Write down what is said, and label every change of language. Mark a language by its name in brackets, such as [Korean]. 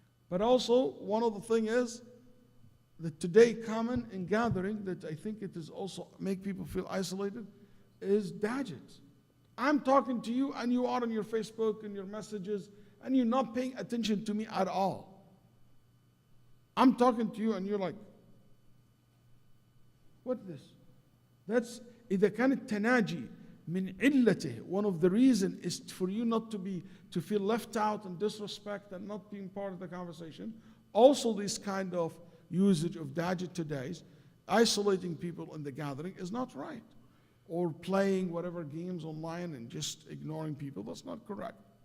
[English] But also, one of the things is that today common in gathering that I think it is also make people feel isolated is dajjals. I'm talking to you and you are on your Facebook and your messages and you're not paying attention to me at all. I'm talking to you and you're like, what is this? [Arabic] That's إذا كان التناجي من علته. [English] One of the reasons is for you not to feel left out and disrespect and not being part of the conversation. Also, this kind of usage of dajjal today, isolating people in the gathering, is not right. Or playing whatever games online and just ignoring people, that's not correct.